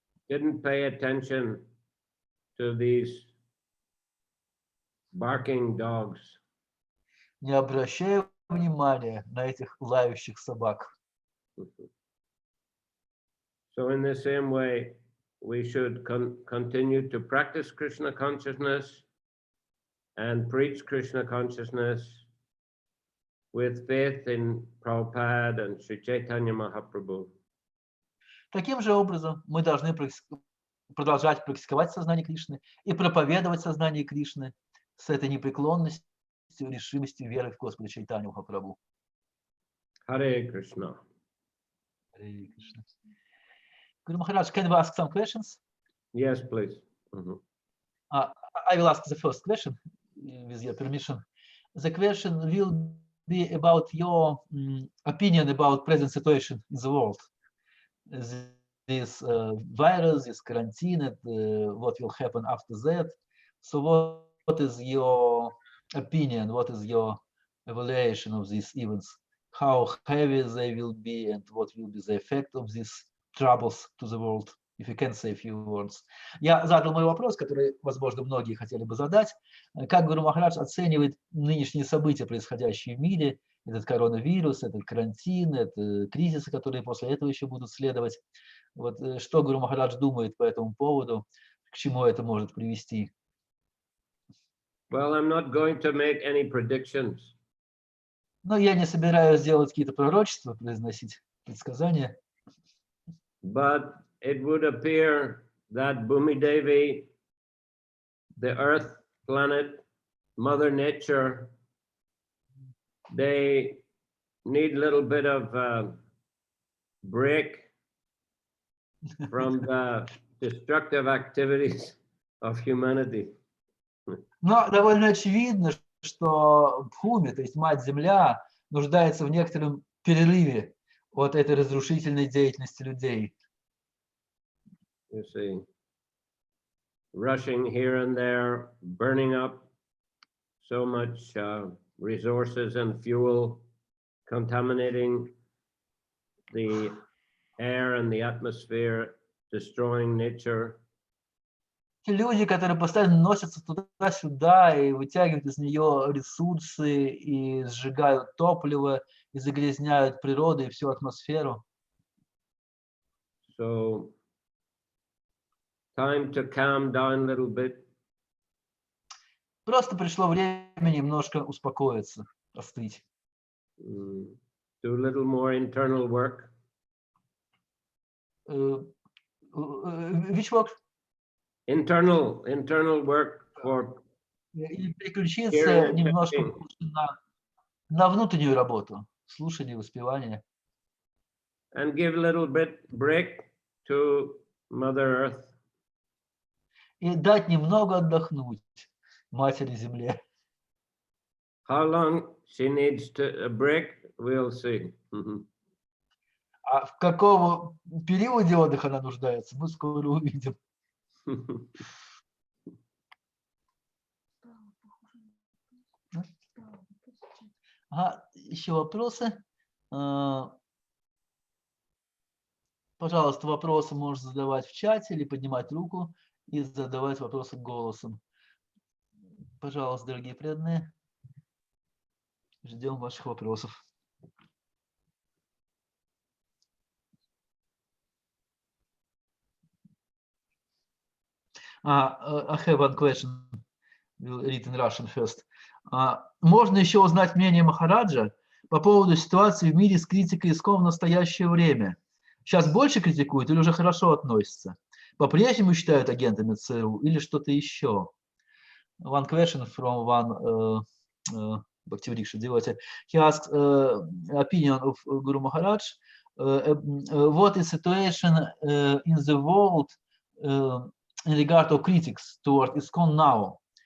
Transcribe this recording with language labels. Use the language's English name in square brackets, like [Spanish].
[English] Didn't pay attention to these barking dogs. [Russian] Не обращая внимания на этих лающих собак. [English] So in the same way, we should continue to practice Krishna consciousness and preach Krishna consciousness with faith in Prabhupada and Sri Chaitanya Mahaprabhu. [Russian] Таким же образом мы должны продолжать практиковать сознание Кришны и проповедовать сознание Кришны с этой непреклонностью, решимостью веры в Господа Чайтанью Махапрабху. [English] Hare Krishna. Hare Krishna. Guru Maharaj, can we ask some questions? Yes, please. I will ask the first question, with your permission. The question will be about your opinion about present situation in the world. This virus, this quarantine, what will happen after that. So what is your opinion? What is your evaluation of these events? How heavy they will be and what will be the effect of these troubles to the world? If you can say a few words. [Russian] Я задал мой вопрос, который, возможно, многие хотели бы задать. Как Гуру Махарадж оценивает нынешние события, происходящие в мире, этот коронавирус, этот карантин, это кризисы, которые после этого еще будут следовать? Вот что Гуру Махарадж думает по этому поводу, к чему это может привести? [English] Well, I'm not going to make any predictions. [Russian] Но я не собираюсь делать какие-то пророчества, произносить предсказания. [English] But it would appear that Bhumi Devi, the earth planet, Mother Nature, they need a little bit of break from the destructive activities of humanity. [Russian] Но довольно очевидно, что Бхуми, то есть Мать-Земля, нуждается в некотором перерыве от этой разрушительной деятельности людей. [English] You see, rushing here and there, burning up so much resources and fuel, contaminating the air and the atmosphere, destroying nature. [Russian] Те люди, которые постоянно носятся туда-сюда и вытягивают из нее ресурсы, и сжигают топливо, и загрязняют природу и всю атмосферу. [English] So, time to calm down a little bit. [Russian] Просто пришло время немножко успокоиться, остыть. [English] do a little more internal work. Which work? Internal work for [Russian] Или переключиться [English] hearing and [Russian] немножко [English] chanting. [Russian] на внутреннюю работу, слушание, воспевание. [English] And give a little bit break to Mother Earth. [Russian] И дать немного отдохнуть Матери Земле. [English] How long she needs to a break, we'll see. [Russian] А в каком периоде отдыха она нуждается, мы скоро увидим. Ага, еще вопросы? Пожалуйста, вопросы можешь задавать в чате или поднимать руку и задавать вопросы голосом. Пожалуйста, дорогие преданные, ждем ваших вопросов. [English] I have one question. We'll read in Russian first. [Russian] Можно еще узнать мнение Махараджа по поводу ситуации в мире с критикой ИСККОН в настоящее время? Сейчас больше критикуют или уже хорошо относятся? По-прежнему считают агентами ЦРУ или что-то еще? [English] One question from one Bhaktivinoda devotee. He asks opinion of Guru Maharaj. What is situation in the world in regard to critics toward ISKCON now?